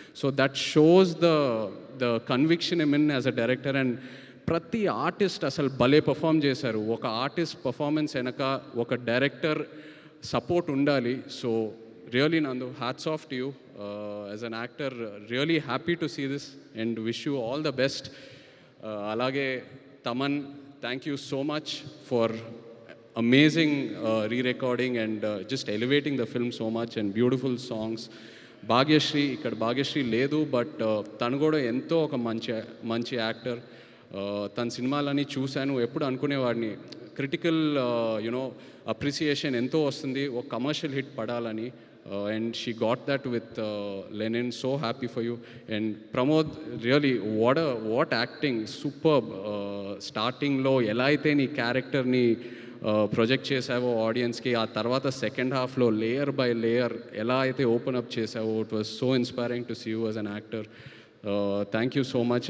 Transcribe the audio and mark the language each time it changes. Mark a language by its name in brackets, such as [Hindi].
[English] So that shows the conviction um in as a director. [Telugu] And ప్రతి artist అసలు భలే perform చేశారు. ఒక ఆర్టిస్ట్ పర్ఫార్మెన్స్ వెనక ఒక డైరెక్టర్ సపోర్ట్ ఉండాలి. [English] So really Nandu, hats off to you as an actor. Really happy to see this and wish you all the best. [Telugu] అలాగే Thaman, [English] thank you so much for amazing re-recording and just elevating the film so much and beautiful songs. [Telugu] Bhagyashree, ఇక్కడ భాగ్యశ్రీ లేదు, but తను కూడా ఎంతో ఒక మంచి actor. తన సినిమాలని చూశాను, ఎప్పుడు అనుకునేవాడిని క్రిటికల్ అప్రిసియేషన్ ఎంతో వస్తుంది, ఒక కమర్షియల్ హిట్ పడాలని. [English] And she got that with Lenin. So happy for you. And Pramod, really what acting, superb. [Telugu] Starting లో ఎలా అయితే నీ క్యారెక్టర్ని ప్రొజెక్ట్ చేసావో ఆడియన్స్కి, ఆ తర్వాత సెకండ్ హాఫ్లో లేయర్ బై లేయర్ ఎలా అయితే ఓపెన్ అప్ చేసావో, [English] It was so inspiring to see you as an actor. Thank you so much.